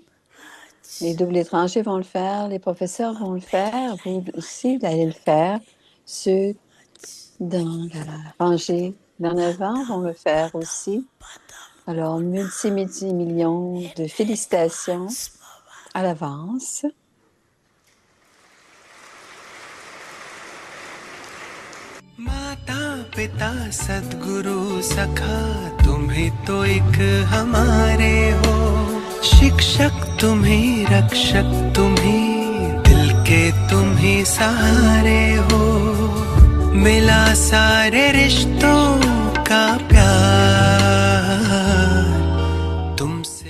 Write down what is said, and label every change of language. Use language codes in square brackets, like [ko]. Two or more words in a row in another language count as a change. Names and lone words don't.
[fr] Les doubles étrangers vont le faire, les professeurs vont le faire, vous aussi, vous allez le faire. Ceux dans la rangée d'en avant vont le faire aussi. Alors, multi-millions de félicitations à l'avance. [hi] माता पिता सद्गुरु सखा तुम्हें तो एक हमारे हो शिक्षक तुम्हें रक्षक तुम्हें दिल के तुम्हें सहारे हो मिला सारे रिश्तों का प्यार तुमसे